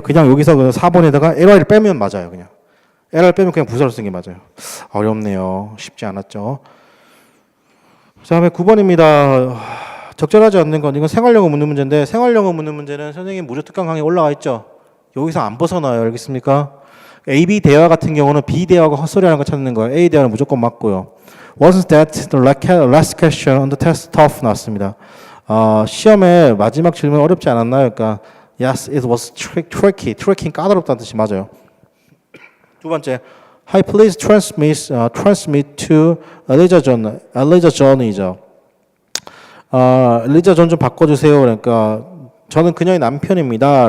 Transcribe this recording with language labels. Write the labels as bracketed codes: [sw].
[ko] 그냥 여기서 4번에다가 ly를 빼면 맞아요, 그냥. ly를 빼면 그냥 부사로 쓰는 게 맞아요. 어렵네요. 쉽지 않았죠. 그 다음에 9번입니다. 적절하지 않는 건 이건 생활영어 묻는 문제인데 생활영어 묻는 문제는 선생님 무료 특강 강의 올라와 있죠. 여기서 안 벗어나요. 알겠습니까? A, B 대화 같은 경우는 B 대화가 헛소리하는 거 찾는 거예요. A 대화는 무조건 맞고요. [en] Wasn't that the last question on the test tough? [ko] 나왔습니다. 시험의 마지막 질문 어렵지 않았나요? 그러니까 [en] Yes, it was tricky. [ko] tricky 까다롭다는 뜻이 맞아요. 두 번째, [en] Hi, please transmit to Eliza John이죠. [ko] 엘리자 존 좀 바꿔주세요. 그러니까 저는 그녀의 남편입니다.